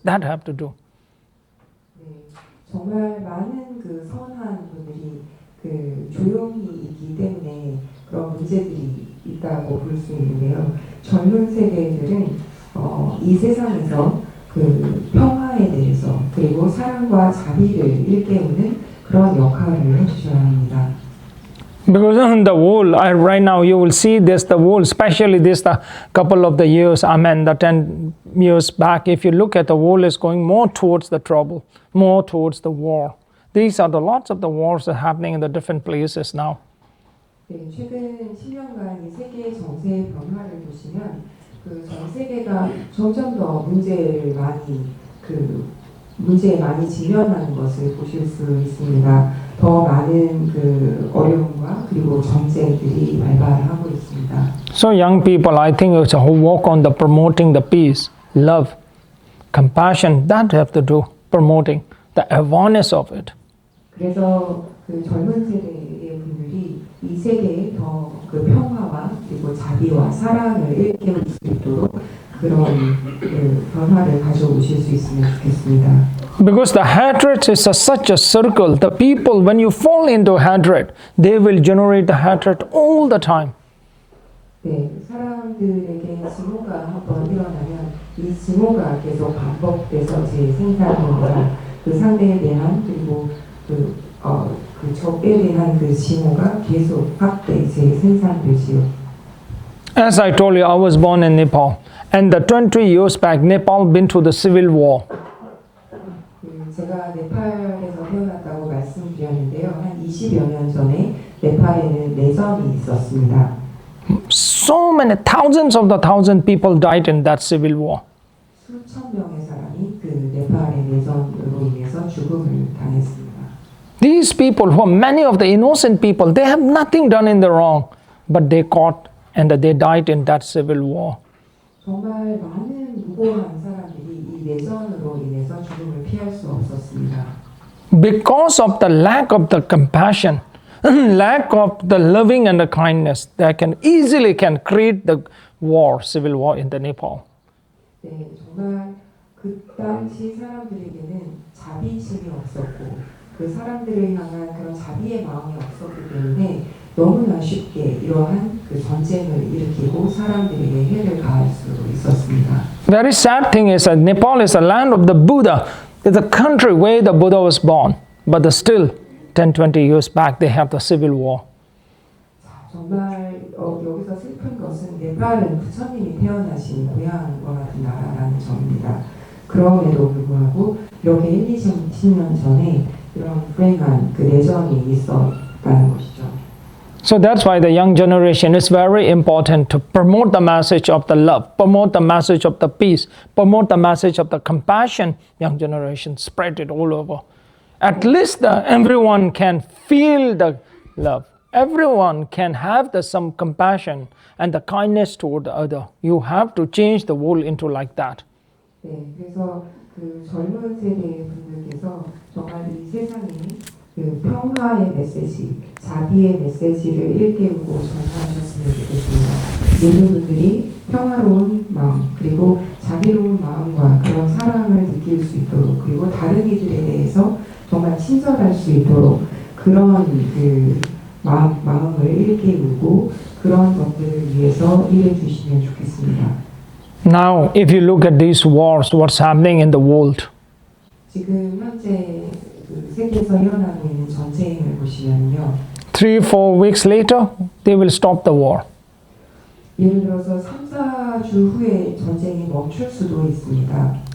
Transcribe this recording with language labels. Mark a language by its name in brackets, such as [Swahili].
[English] That have to do. [Korean] 네, 정말 많은 그 선한 분들이 그 조용히 있기 때문에 그런 문제들이 있다고 볼 수 있는데요. 젊은 세대들은 이 세상에서 그 평화에 대해서 그리고 사랑과 자비를 일깨우는 그런 역할을 해주셔야 합니다. [English] Because in the world, right now you will see this, the world, especially this, the couple of the years, the 10 years back, if you look at the world is going more towards the trouble, more towards the war. These are the lots of the wars that are happening in the different places now. [Korean] 네, 최근 10년간 이 세계 정세의 변화를 보시면 그 전 세계가 점점 더 문제에 많이 직면하는 것을 보실 수 있습니다. 더 많은 그 어려움과 그리고 전쟁들이 발발하고 있습니다. [English] So young people, I think it's a whole work on the promoting the peace, love, compassion, that have to do, promoting the awareness of it. [Korean] 그래서 그 젊은 세대의 분들이 이 세계에 더 그 평화와 그리고 자비와 사랑을 일깨울 수 있도록 그런 그 변화를 가져오실 수 있으면 좋겠습니다. [English] Because the hatred is such a circle. The people, when you fall into hatred, they will generate the hatred all the time. [Korean] 네, 사람들에게 증오가 한번 일어나면 이 증오가 계속 반복돼서 재생산됩니다. 그 상대에 대한 그리고 그 적에 대한 그 증오가 계속 확대 재생산되지요. [English] As I told you, I was born in Nepal, and the 20 years back, Nepal been through the civil war. [Korean] 제가 네팔에서 태어났다고 말씀드렸는데요. 한 20여 년 전에 네팔에는 내전이 있었습니다. [English] So many thousands of the thousand people died in that civil war. [Korean] 수천 명의 사람이 그 네팔의 내전으로 인해서 죽음을 당했습니다. [English] These people, who are many of the innocent people, they have nothing done in the wrong, but they caught and they died in that civil war. [Korean] 정말 많은 무고한 사람들이 이 내전으로 인해서 죽음을 피할 수 없었습니다. [English] Because of the lack of the compassion, lack of the loving and the kindness, that can easily create the war, civil war in the Nepal. [Korean] 네, 정말 그 당시 사람들에게는 자비심이 없었고 그 사람들을 향한 그런 자비의 마음이 없었기 때문에 너무나 쉽게 이러한 그 전쟁을 일으키고 사람들에게 해를 가할 수 있었습니다. [English] Very sad thing is that Nepal is a land of the Buddha. It's a country where the Buddha was born. But still, 10, 20 years back, they have the civil war. [Korean] 정말 여기서 슬픈 것은 네팔은 부처님이 태어나신 고향과 같은 나라라는 점입니다. 그럼에도 불구하고 이렇게 1, 20년 전에 이런 불행한 그 내전이 있었다는 것이죠. [English] So that's why the young generation is very important to promote the message of the love, promote the message of the peace, promote the message of the compassion. Young generation, spread it all over. At least everyone can feel the love. Everyone can have some compassion and the kindness toward the other. You have to change the world into like that. [Korean] 네, 그래서 그 젊은 세대의 분들께서 정말 이 세상에 그 평화의 메시지, 자비의 메시지를 일깨우고 전하셨으면 좋겠습니다. 모든 분들이 평화로운 마음, 그리고 자비로운 마음과 그런 사랑을 느낄 수 있도록, 그리고 다른 이들에 대해서 정말 친절할 수 있도록 그런 그 마음을 일깨우고 그런 것들을 위해서 일해 주시면 좋겠습니다. [English] Now, if you look at these wars, what's happening in the world? [Korean] 지금 현재 그 세계에서 일어나고 있는 전쟁을 보시면요. [English] 3-4 weeks later, they will stop the war. [Korean] 예를 들어서 3-4주 후에 전쟁이 멈출 수도 있습니다.